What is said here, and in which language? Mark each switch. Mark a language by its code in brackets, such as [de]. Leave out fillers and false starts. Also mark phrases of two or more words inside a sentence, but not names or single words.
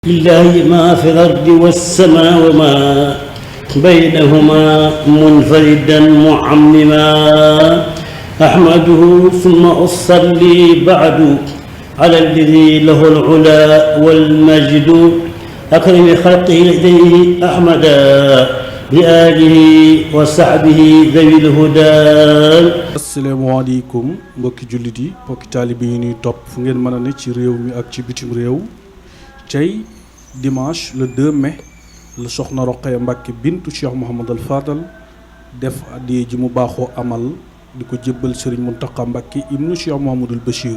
[ar] لله ما في الأرض والسماء وما بينهما منفردا معمما أحمده ثم أصلي بعد على الذي له العلا والمجد أكرم خلقه لديه أحمدا بآله وصحبه ذوي الهدى. [wo] asalaamaaleykum mbokki jullit yi mbokki taalibe yi ñuy topp fu ngeen mën a ne ci réew mi ak ci bitim réew. tey [fr] dimanche le 2 mai [wo] la soxna Roqaya Mbàkke bintu Cheikh Mouhamadul Fadal def addiya ji mu baaxoo amal di ko jébbal Serigne Mountakha Mbàkke ibnu Cheikh Mouhamadul Bachir.